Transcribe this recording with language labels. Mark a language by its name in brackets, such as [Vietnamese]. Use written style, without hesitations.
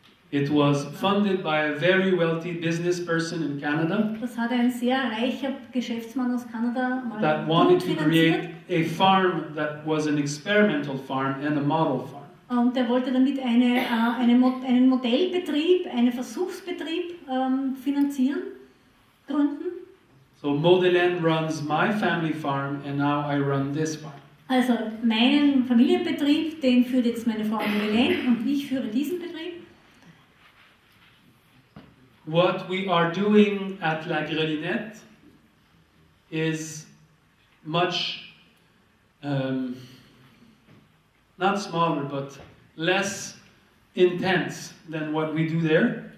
[English] It was funded by a very wealthy business person in Canada [German] Das hat ein sehr reicher Geschäftsmann aus Kanada mal [English] that wanted to [German] finanziert. [English] create a farm that was an experimental farm and a model farm. [German] Und er wollte damit einen Modellbetrieb, einen Versuchsbetrieb finanzieren, gründen. [English] So Modelen runs my family farm and now I run this farm. [German] Also meinen Familienbetrieb, den führt jetzt meine Frau Madeleine und ich führe diesen Betrieb. [English] What we are doing at La Grelinette is much, not smaller, but less intense than what we do there.